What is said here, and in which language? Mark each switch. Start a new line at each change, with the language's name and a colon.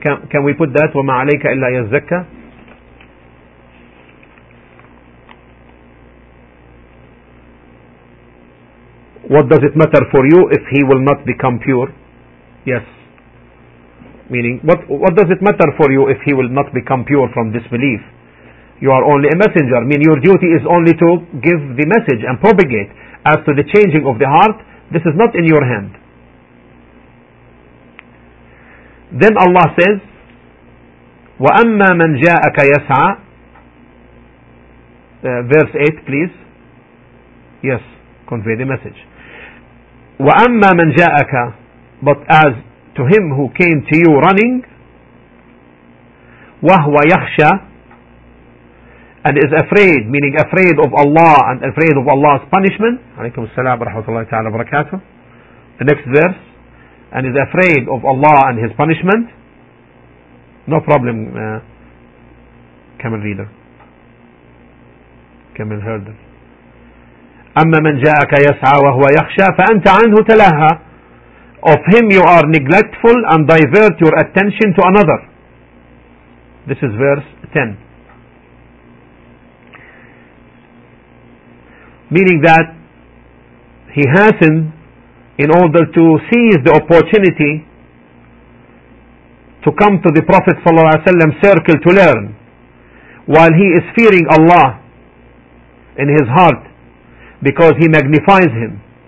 English: Can we put that
Arabic: وما عليك إلا يزكى؟
English: What does it matter for you if he will not become pure? Yes. Meaning, what does it matter for you if he will not become pure from disbelief? You are only a messenger. I mean, your duty is only to give the message and propagate. As to the changing of the heart, this is not in your hand. Then Allah says,
Arabic: وَأَمَّا مَنْ جَاءَكَ يَسْعَى.
English: Verse 8, please. Yes, convey the message.
Arabic: وَأَمَّا مَنْ جَاءَكَ.
English: But as to him who came to you running,
Arabic: وَهُوَ يَخْشَى,
English: and is afraid, meaning afraid of Allah and afraid of Allah's punishment.
Arabic: عليكم السلام ورحمة الله تعالى وبركاته.
English: The next verse, and is afraid of Allah and his punishment. No problem, camel reader, camel herder.
Arabic: أما من جاءك يسعى وهو يخشى فأنت عنه تلهى.
English: Of him you are neglectful and divert your attention to another. This is verse 10. Meaning that he hastened in order to seize the opportunity to come to the Prophet ﷺ circle to learn, while he is fearing Allah in his heart because he magnifies him.